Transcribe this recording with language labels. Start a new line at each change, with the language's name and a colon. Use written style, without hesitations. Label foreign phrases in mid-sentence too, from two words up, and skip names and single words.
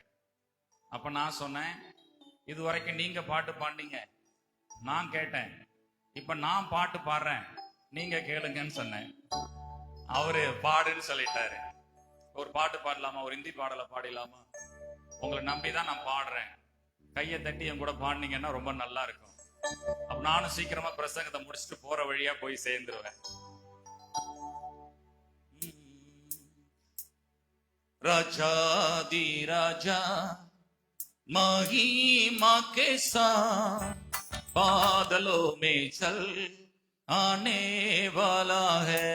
Tamil: அப்ப நான் சொன்னேன், இது வரைக்கும் நீங்க பாட்டு பாடினீங்க, நான் கேட்டேன், இப்ப நான் பாட்டு பாடுறேன், நீங்க கேளுங்கன்னு சொன்னேன். அவரு பாடுன்னு சொல்லிட்டாரு. ஒரு பாட்டு பாடலாமா? ஒரு ஹிந்தி பாடல பாடலாமா? உங்களை நம்பிதான் நான் பாடுறேன், கையை தட்டி என் கூட பாடினீங்கன்னா ரொம்ப நல்லா இருக்கும். அப்ப நானும் சீக்கிரமா பிரசங்கத்தை முடிச்சுட்டு போற வழியா போய் சேர்ந்துருவேன்.
Hindi: राजा दी राजा महिमा के साथ बादलों में चल आने वाला है।